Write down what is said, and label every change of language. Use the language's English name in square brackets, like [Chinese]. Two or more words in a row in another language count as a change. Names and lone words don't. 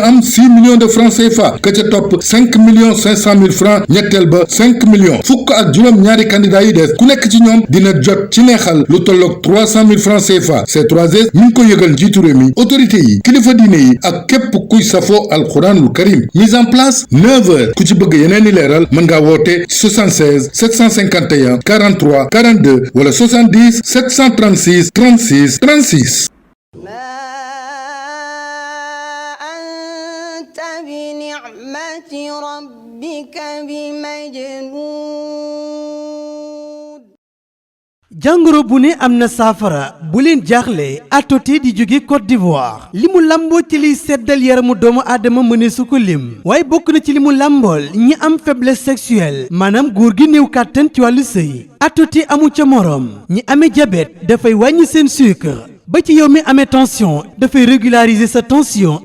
[Wolof] am [French] 6 millions de francs CFA [Wolof] ka ca topp [French] 5 millions 500 mille francs [Wolof] ñetteel ba [French] 5 millions [Wolof] fukk ak juróom ñaari candidat yi des ku nekk ci ñoom dina jot ci neexal lu tolloog [French] 300 mille francs CFA [Wolof] C3S mi ngi ko yëgal njiitu réew mi autorité yi kilifa diine yi ak képp kuy safoo alxuraanul karim [French] mise en place 9 heures [Wolof] ku ci bëgg yeneen i leeral mën ngaa woote 76 751 43 42 wala 70 736 36 36 [Arabic] بنعمة ربك بمجنون [Wolof] jàngoro bu ne am na saafara bu leen jaaxle atoti di jóge Côte d'Ivoire li mu làmboo ci liy seddal yaramu doomu aadama mëne su ko lim waaye bokk na ci li mu làmbool ñi am [French] faiblesse sexuelle [Wolof] maanaam góor gi néew kàttan ci wàllu sëy atoti amu ca moroom ñi amee diabète dafay wàññi seen sucre ba ci yow mi amee tension dafay régulariser sa tension